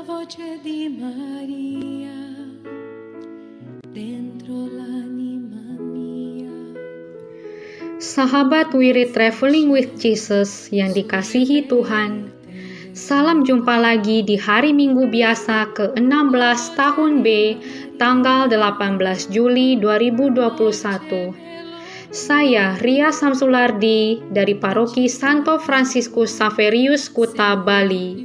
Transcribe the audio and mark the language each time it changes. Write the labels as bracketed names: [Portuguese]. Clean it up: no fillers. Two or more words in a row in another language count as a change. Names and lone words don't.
[Italian] noche di Maria, dentro l'anima mia. [Indonesian] Sahabat Wirid Traveling with Jesus yang dikasihi Tuhan, salam jumpa lagi di hari Minggu biasa ke-16 tahun B, tanggal 18 Juli 2021. Saya Ria Samsulardi dari Paroki Santo Fransiskus Xaverius Kuta, Bali.